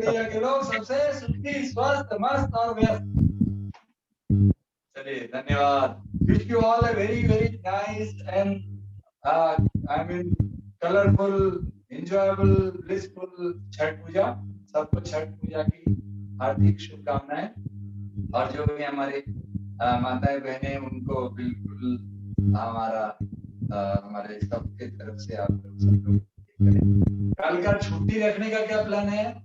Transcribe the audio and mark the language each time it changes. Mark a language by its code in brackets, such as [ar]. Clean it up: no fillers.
[hi] के लोग सबसे सुखी, स्वस्थ, मस्त और व्यस्त। चलिए, धन्यवाद। [en] Wish you all a very very nice and I mean colorful, enjoyable, blissful Chhath Puja. [hi] सबको छठ पूजा की हार्दिक शुभकामनाएं। और जो भी हमारे माताएं बहनें, उनको बिल्कुल हमारे सबके तरफ से आप सब लोग करें। कल का छुट्टी रखने का क्या प्लान है?